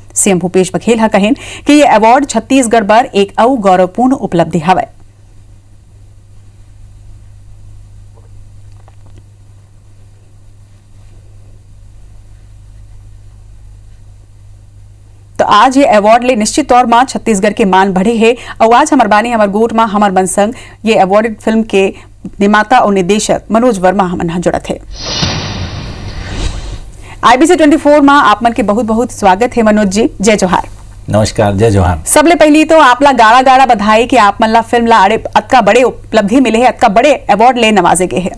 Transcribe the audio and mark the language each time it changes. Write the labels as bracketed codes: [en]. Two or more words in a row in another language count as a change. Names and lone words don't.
[hne] सीएम भूपेश बघेल कहें कि ये अवार्ड छत्तीसगढ़ पर एक और गौरवपूर्ण उपलब्धि हवाई। तो आज ये अवार्ड ले निश्चित तौर में छत्तीसगढ़ के मान बढ़े है और आज हमार बानी हमार गोट में हमार बन संग ये अवार्डेड फिल्म के निर्माता और निर्देशक मनोज वर्मा हमन जुड़त है। IBC 24 में आप मन के बहुत बहुत स्वागत है मनोज जी। जय जोहार। नमस्कार, जय जोहार। सबले पहली तो आपला गाड़ा गाड़ा बधाई कि आप मन ला फिल्म ला अतका बड़े उपलब्धि मिले है, अतका बड़े अवार्ड ले नवाजे गए है।